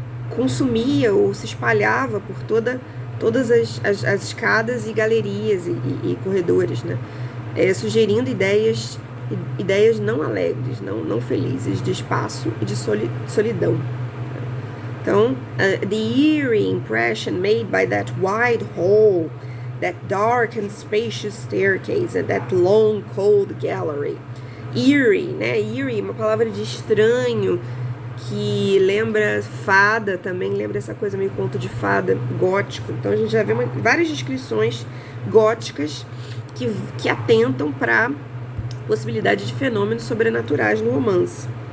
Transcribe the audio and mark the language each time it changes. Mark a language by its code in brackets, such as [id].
[pt] Consumia ou se espalhava por todas as escadas e galerias e corredores, né? Sugerindo ideias ideias não alegres, não felizes, de espaço e de solidão. Então, [en] the eerie impression made by that wide hall, that dark and spacious staircase, and that long, cold gallery. [pt] Eerie, né? Eerie, uma palavra de estranho, que lembra fada também, lembra essa coisa meio conto de fada, gótico. Então a gente já vê várias descrições góticas que atentam para a possibilidade de fenômenos sobrenaturais no romance.